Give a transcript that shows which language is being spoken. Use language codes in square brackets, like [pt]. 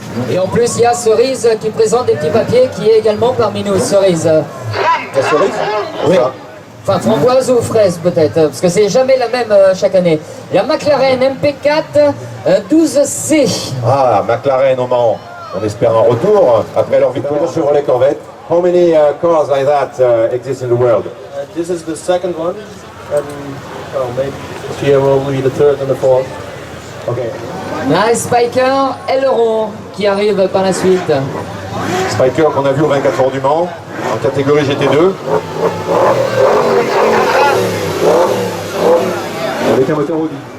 [fr] Et en plus, il y a Cerise qui présente des petits papiers qui est également parmi nous. Cerise. La cerise? Oui. Enfin, framboise ou fraise peut-être, parce que c'est jamais la même chaque année. La McLaren MP4 12C. Ah, McLaren au Mans. On espère un retour après leur victoire sur Chevrolet Corvette. [en] How many cars like that exist in the world? This is the second one, and maybe this year will be the third and the fourth. Okay. [fr] Un Spiker Aileron qui arrive par la suite. Spiker qu'on a vu au 24 heures du Mans, en catégorie GT2. Avec un moteur Audi.